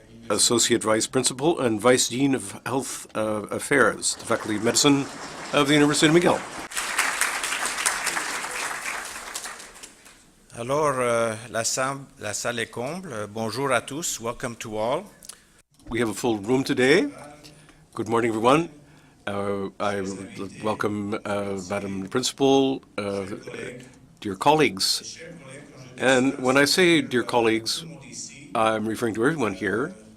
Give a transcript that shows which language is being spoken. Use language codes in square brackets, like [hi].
[en] Associate Vice Principal and Vice Dean of Health Affairs, the Faculty of Medicine of the University of McGill. [fr] Alors, la salle est comble. [en] Bonjour à tous. Welcome to all. We have a full room today. Good morning, everyone. I welcome Madam Principal, dear colleagues. And when I say dear colleagues, I'm referring to everyone here.